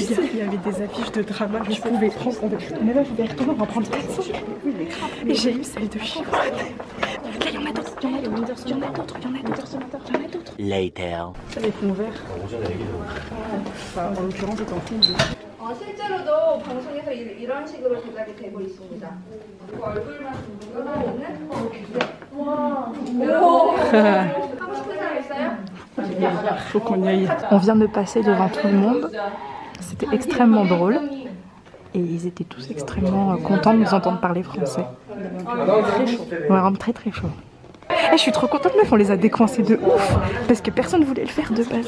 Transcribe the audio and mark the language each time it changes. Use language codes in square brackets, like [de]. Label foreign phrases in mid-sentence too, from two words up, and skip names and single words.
[fr] Les gars, il y avait des affiches de drama que je pouvais prendre. Mais là, je vais retourner, on va prendre 4-5. Et j'ai eu celle de Chinois. Là, il y en a d'autres. Later. Ça les fonds verts. Enfin, en l'occurrence, c'est en fond de... [ko] 실제로도 방송에서 이런 식으로 제작이 되고 있습니다. 얼굴만 하고 싶은 사람 있어요? [fr] Faut qu'on y aille. On vient de passer devant tout le monde. C'était extrêmement drôle. Et ils étaient tous extrêmement contents de nous entendre parler français. Ouais, vraiment très très chaud. Eh, je suis trop contente, meuf, on les a décoincés de ouf. Parce que personne voulait le faire de base.